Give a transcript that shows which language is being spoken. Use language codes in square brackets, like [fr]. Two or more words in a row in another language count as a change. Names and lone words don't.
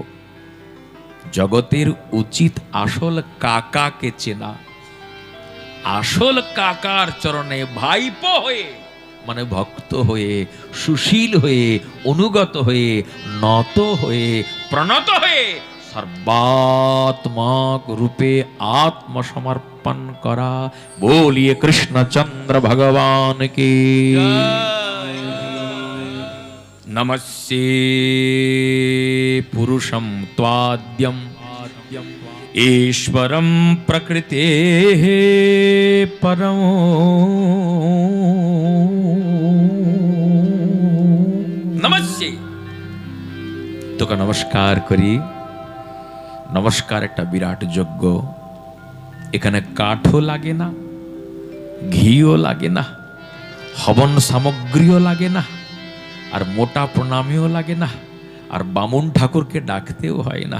[bn] জগতের উচিত আসল কাকাকে চেনা, আসল কাকার চরণে ভাইপো হয়ে মানে ভক্ত হয়ে, সুশীল হয়ে, অনুগত হয়ে, নত হয়ে, প্রণত হয়ে সর্বাত্মক রূপে আত্মসমর্পণ করা। [hi] बोलिए कृष्णचंद्र भगवान की। [sa] नमस्ये पुरुषम त्वाद्यम ईश्वरं प्रकृतेः परम। नमस्ते। [bn] তোকে নমস্কার করি। নমস্কার একটা বিরাট যজ্ঞ। এখানে কাঠও লাগে না, ঘিও লাগে না, হবন সামগ্রীও লাগে না, আর মোটা প্রণামীও লাগে না, আর বামুন ঠাকুরকে ডাকতেও হয় না।